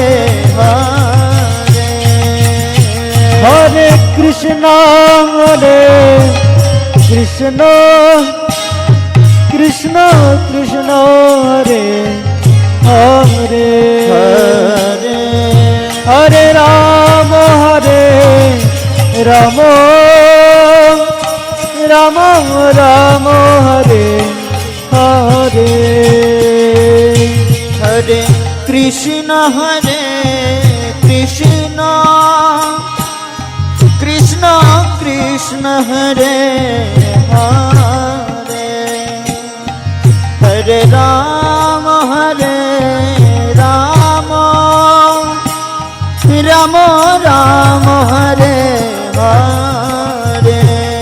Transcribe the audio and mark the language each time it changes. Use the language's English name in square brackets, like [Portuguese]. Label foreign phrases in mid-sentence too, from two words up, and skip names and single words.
[Sanskrit] हरे हरे कृष्ण कृष्ण कृष्ण हरे हरे हरे राम राम राम हरे हरे কৃষ্ণ হরে কৃষ্ণ কৃষ্ণ কৃষ্ণ হরে হরে হরে রাম রাম রাম হরে হরে